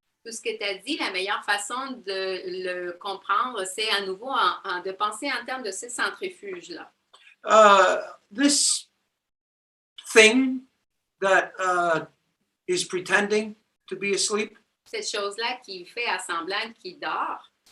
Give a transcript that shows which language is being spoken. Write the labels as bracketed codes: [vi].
[fr] Tout ce que tu as dit, la meilleure façon de le comprendre, c'est à nouveau de penser en termes de ce centrifuge-là. [en] This thing that is pretending to be asleep. [fr] Cette chose-là qui fait à semblant qu'il dort.